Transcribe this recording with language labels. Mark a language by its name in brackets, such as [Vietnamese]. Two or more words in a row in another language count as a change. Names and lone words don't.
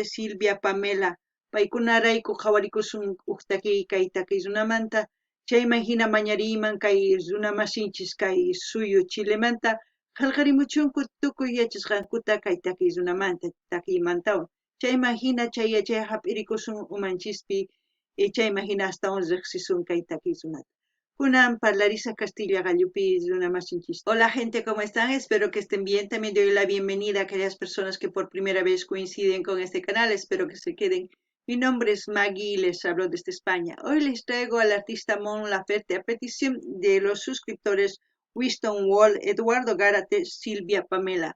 [Quechua] Silvia Pamela paykunarayku qhawarikusun huk takiy kay takiy runamanta chayman hina mañariyman kay runamasinchis kay suyu Chilemanta qillqarimuchunku tukuy yachasqankuta kay takiy runamanta takiymantawan chayman hina chay hap'irikusun umanchispi chayman hina astawan riqsisun kay takiy runata kunan parlarisaq Castilla gallupi runamasinchis. [Spanish] Hola gente, ¿cómo están? Espero que estén bien. También doy la bienvenida a aquellas personas que por primera vez coinciden con este canal. Espero que se queden. Mi nombre es Maggie y les hablo desde España. Hoy les traigo al artista Mon Laferte a petición de los suscriptores Winston Wall, Eduardo Gárate, Silvia Pamela.